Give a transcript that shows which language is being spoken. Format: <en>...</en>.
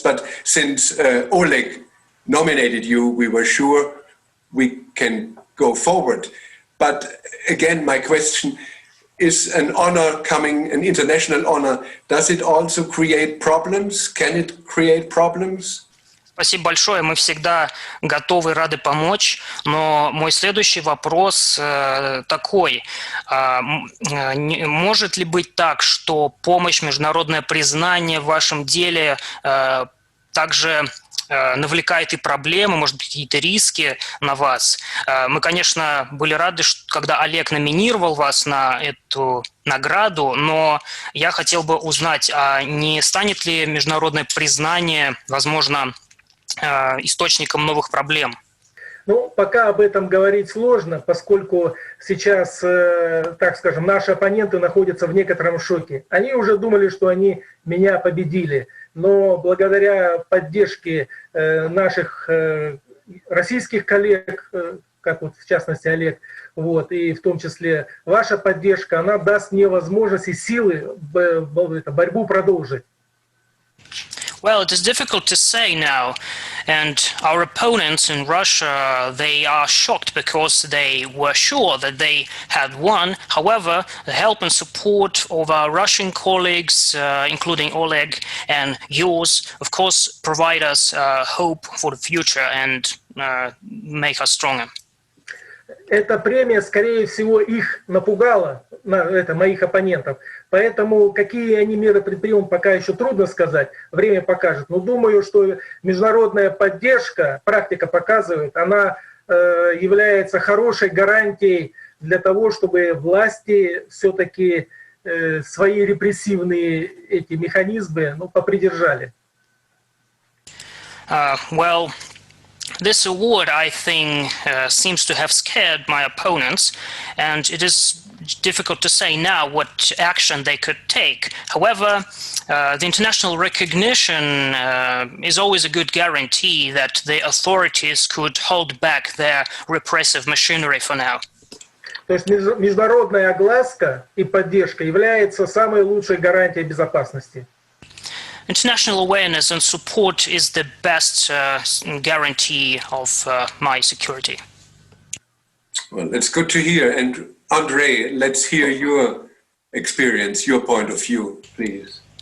<en>But since Oleg nominated you, we were sure we can go forward. But again, my question is: an honor coming, an international honor, does it also create problems? Can it create problems?</en> <ru>Спасибо большое. Мы всегда готовы и рады помочь. Но мой следующий вопрос такой. Может ли быть так, что помощь, международное признание в вашем деле также навлекает и проблемы, может быть, какие-то риски на вас? Мы, конечно, были рады, когда Олег номинировал вас на эту награду, но я хотел бы узнать, а не станет ли международное признание, возможно, источником новых проблем? Ну, пока об этом говорить сложно, поскольку сейчас, так скажем, наши оппоненты находятся в некотором шоке. Они уже думали, что они меня победили, но благодаря поддержке наших российских коллег, как вот в частности Олег, вот, и в том числе ваша поддержка, она даст мне возможность и силы борьбу продолжить.</ru> <en>Well, it is difficult to say now, and our opponents in Russia, they are shocked because they were sure that they had won. However, the help and support of our Russian colleagues, including Oleg and yours, of course, provide us hope for the future and make us stronger.</en> <ru>Эта премия, скорее всего, их напугала, моих оппонентов. Поэтому какие они меры предпримут, пока еще трудно сказать, время покажет. Но думаю, что международная поддержка, практика показывает, она является хорошей гарантией для того, чтобы власти все-таки свои репрессивные эти механизмы попридержали.</ru> <en>Well, this award, I think, seems to have scared my opponents, and it is difficult to say now what action they could take. However, the international recognition is always a good guarantee that the authorities could hold back their repressive machinery for now.</en> <ru>То есть международная огласка и поддержка является самой лучшей гарантией безопасности.</ru> <en>International awareness and support is the best guarantee of my security. Well, it's good to hear. And Andrey, let's hear your experience, your point of view, please.</en>